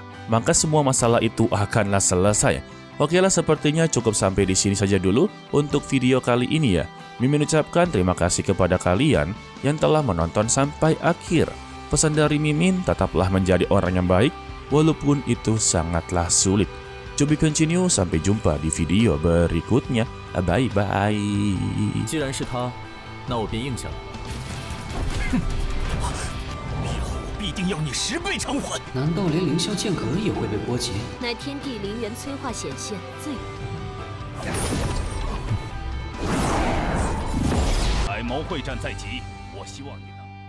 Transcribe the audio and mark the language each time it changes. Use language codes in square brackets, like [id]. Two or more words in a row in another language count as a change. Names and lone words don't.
[id] Maka semua masalah itu akanlah selesai. Oke lah, sepertinya cukup sampai di sini saja dulu untuk video kali ini ya. Mimin ucapkan terima kasih kepada kalian yang telah menonton sampai akhir. Pesan dari Mimin, tetaplah menjadi orang yang baik walaupun itu sangatlah sulit. [en] To be continue, [id] sampai jumpa di video berikutnya. Bye bye. [zh] 既然是他，那我便应下了。以后我必定要你10倍偿还。难道连凌霄剑阁也会被波及？乃天地灵元催化显现，自百毛会战在即，我希望你。